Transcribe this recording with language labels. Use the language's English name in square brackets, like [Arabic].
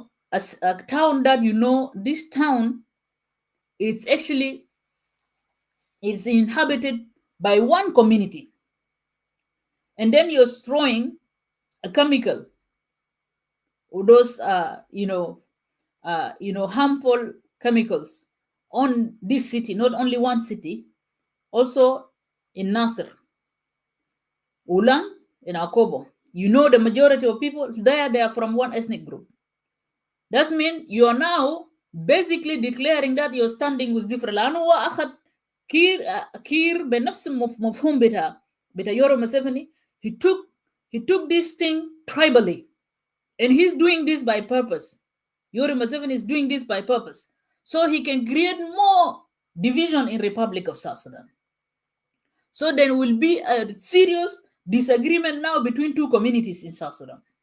[English] as a town that this town, it's inhabited by one community, and then you're throwing a chemical or those harmful chemicals on this city, not only one city, also in Nasser, Ulang, in Akobo. The majority of people there, they are from one ethnic group. That means you are now basically declaring that you're standing with different. [Arabic] لأنه هو أخذ كير بنفس المفهوم بتاع Yoweri Museveni. [English] He took this thing tribally, and he's doing this by purpose. Yoweri Museveni is doing this by purpose. so he can create more division in Republic of South Sudan. So there will be a serious disagreement now between two communities in South Sudan.